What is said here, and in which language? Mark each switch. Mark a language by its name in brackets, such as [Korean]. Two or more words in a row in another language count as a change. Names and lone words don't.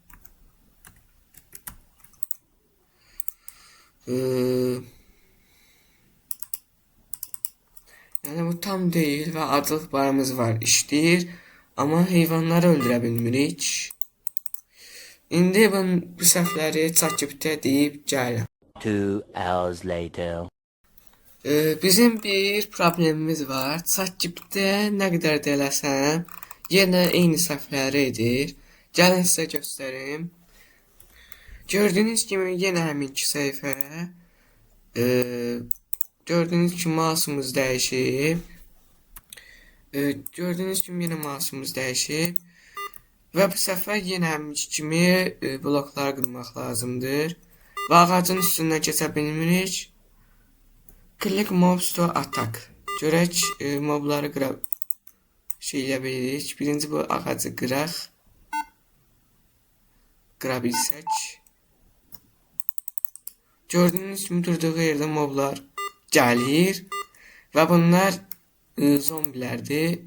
[Azerbaijani] Yəni bu tam deyil və adlıq barımız var, işləyir. Amma heyvanları öldürə bilmirik. İndi bu səhvləri ChatGPT-ə deyib gəlirəm. [English] 2 hours later. [Azerbaijani] Bizim bir problemimiz var. ChatGPT-ə nə qədər də eləsəm, yenə eyni səhvləri edir. Gəlin sizə göstərim. Gördüyünüz kimi yenə həminki səhifə. Gördüyünüz kimi mouse'umuz dəyişib. Gördüyünüz kimi yenə mouse'umuz dəyişib. Və bu səfər yenə həminki kimi blokları qırmaq lazımdır. Və ağacın üstündən keçə bilmirik. [English] Click mobs to attack. [Azerbaijani] Görək mobları eləyə bilirik. Birinci bu ağacı qıraq. Qıra bilsək. Gördüyünüz kimi durduğu yerdə moblar gəlir. Və bunlar zombilərdir.